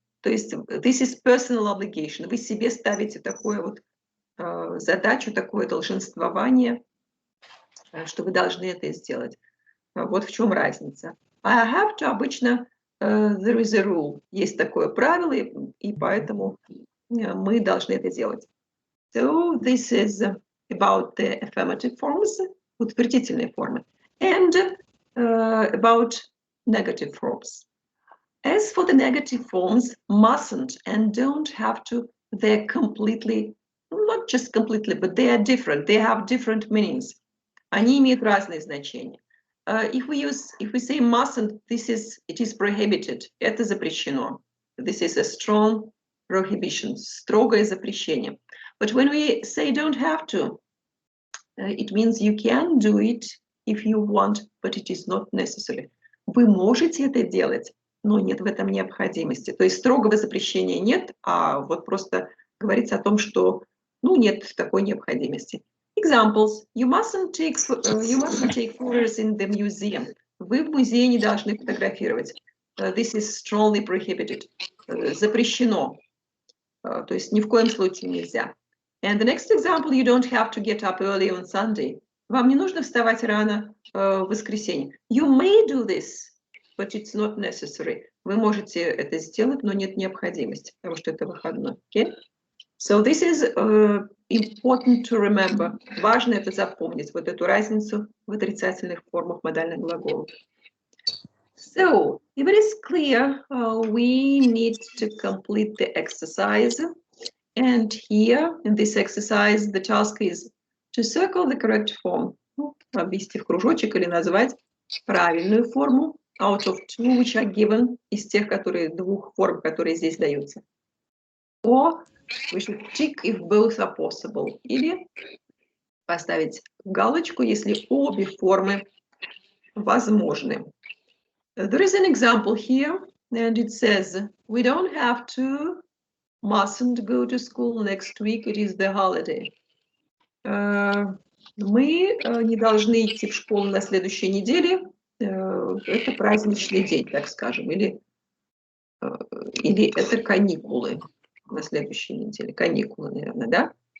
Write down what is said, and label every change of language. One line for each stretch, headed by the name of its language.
Russian: То есть
English: this is personal obligation.
Russian: Вы себе ставите такое вот задачу, такое долженствование, что вы должны это сделать. Вот в чем разница.
English: I have to
Russian: обычно
English: there is a rule.
Russian: Есть такое правило, и поэтому мы должны это делать.
English: So this is about the affirmative forms,
Russian: утвердительные формы.
English: And about negative forms. As for the negative forms, mustn't and don't have to, they're completely, not just completely, but they are different. They have different meanings.
Russian: Они имеют разные значения.
English: If we say mustn't, it is prohibited.
Russian: Это запрещено.
English: This is a strong prohibition,
Russian: строгое запрещение.
English: But when we say don't have to, it means you can do it if you want, but it is not necessary.
Russian: Вы можете это делать, но нет в этом необходимости. То есть строгого запрещения нет, а вот просто говорится о том, что нет такой необходимости.
English: Examples. You mustn't take photos in the museum.
Russian: Вы в музее не должны фотографировать.
English: This is strongly prohibited.
Russian: Запрещено. То есть ни в коем случае нельзя.
English: And the next example, you don't have to get up early on Sunday.
Russian: Вам не нужно вставать рано в воскресенье.
English: You may do this, but it's not necessary.
Russian: Вы можете это сделать, но нет необходимости, потому что это выходной.
English: Okay? So this is important to remember.
Russian: Важно это запомнить, вот эту разницу в отрицательных формах модальных глаголов.
English: So, if it is clear, we need to complete the exercise. And here, in this exercise, the task is to circle the correct form.
Russian: Обвести в кружочек или назвать правильную форму
English: out of two which are given,
Russian: из тех, которые, двух форм, которые здесь даются.
English: Or we should tick if both are possible.
Russian: Или поставить галочку, если обе формы возможны.
English: There is an example here, and it says, we don't have to, mustn't go to school next week, it is the holiday.
Russian: Мы не должны идти в школу на следующей неделе, это праздничный день, так скажем, или это каникулы на следующей неделе, каникулы, наверное, да?